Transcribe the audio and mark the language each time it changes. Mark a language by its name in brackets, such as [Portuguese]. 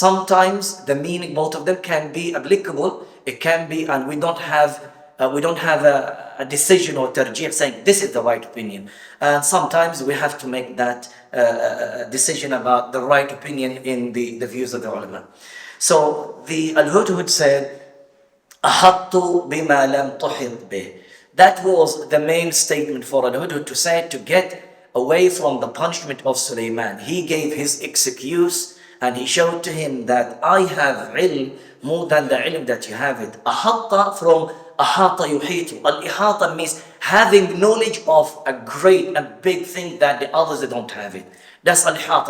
[English] Sometimes the meaning, both of them can be applicable. It can be, and we don't have a decision or tarjih saying this is the right opinion. And sometimes we have to make that decision about the right opinion in the views of the ulama. [Arabic] So the Al-Hudhud said, أَحَطُّ بِمَا لَمْ تُحِطْ بِهِ. [English] That was the main statement for Al-Hudhud to say, to get away from the punishment of Sulaiman. He gave his excuse and he showed to him that I have ilm more than the ilm that you have it. Ahatta from ahata yuhitu. Al-ihata means having knowledge of a great, a big thing that the others don't have it. That's al-ihata.